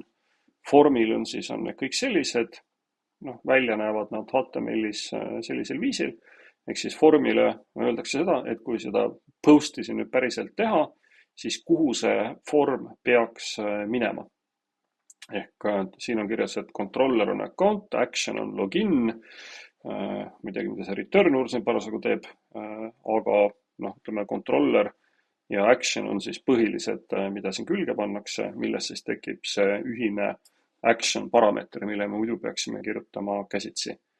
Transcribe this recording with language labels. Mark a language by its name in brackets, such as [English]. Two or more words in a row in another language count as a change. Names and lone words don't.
[Estonian] Formil on siis need kõik sellised, välja näevad nad HTML-is sellisel viisil. Ehk siis formile öeldakse seda, et kui seda post'i siin nüüd päriselt teha, siis kuhu see form peaks minema. Ehk siin on kirjas, et controller on account, action on login, midagi, mida see return juures parasjagu teeb, aga ütleme, controller ja action on siis põhilised, mida siin külge pannakse, milles siis tekib see ühine action parameeter, mille me muidu peaksime kirjutama käsitsi.